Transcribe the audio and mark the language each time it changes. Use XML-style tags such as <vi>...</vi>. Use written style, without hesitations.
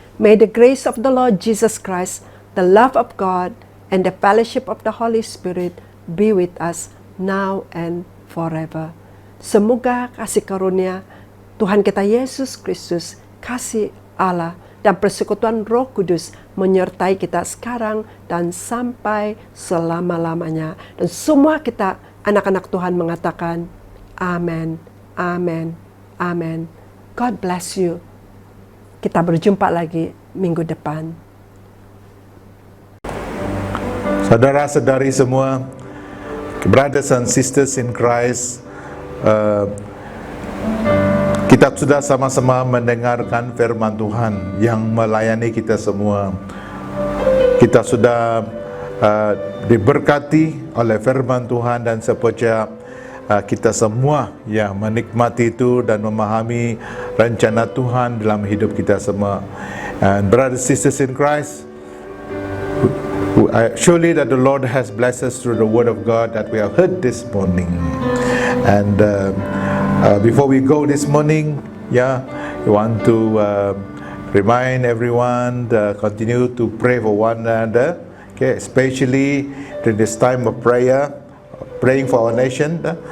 <en>May the grace of the Lord Jesus Christ, the love of God, and the fellowship of the Holy Spirit be with us now and forever.</en> <id>Semoga kasih karunia Tuhan kita Yesus Kristus, kasih Allah, dan persekutuan Roh Kudus menyertai kita sekarang dan sampai selama-lamanya. Dan semua kita Anak-anak Tuhan mengatakan, Amen, Amen, Amen.</id> <en>God bless you.</en> <id>Kita berjumpa lagi minggu depan. Saudara-saudari semua,</id> <en>brothers and sisters in Christ,</en> <id>kita sudah sama-sama mendengarkan firman Tuhan yang melayani kita semua. Kita sudah diberkati oleh firman Tuhan, dan seperti kita semua yang menikmati itu dan memahami rencana Tuhan dalam hidup kita semua.</id> <en>And brothers and sisters in Christ, surely that the Lord has blessed us through the word of God that we have heard this morning. And before we go this morning, we want to remind everyone to continue to pray for one another, okay, especially during this time of prayer, praying for our nation.</en>